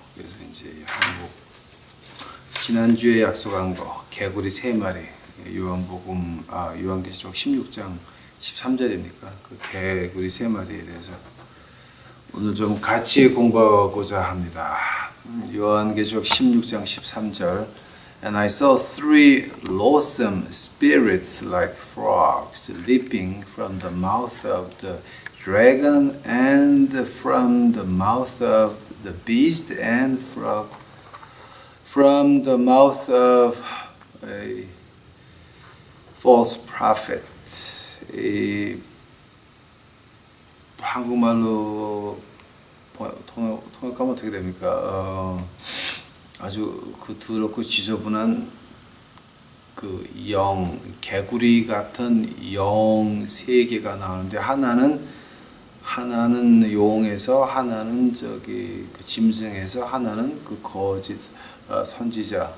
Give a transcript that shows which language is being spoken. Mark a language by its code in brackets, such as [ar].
[ko] 그래서 이제 한국 지난주에 약속한 거 개구리 3마리 요한계시록 16장 13절입니까? 그 개구리 3마리에 대해서 오늘 좀 같이 공부하고자 합니다. 요한계시록 16장 13절 [en] And I saw three loathsome spirits like frogs leaping from the mouth of the dragon and from the mouth of the beast and from the mouth of a false prophet. [ko] 이 한국말로 통역하면 어떻게 됩니까? 아주 그 더럽고 지저분한 그 개구리 같은 영 3개가 나오는데 하나는 용에서 하나는 그 짐승에서 하나는 그 거짓 선지자.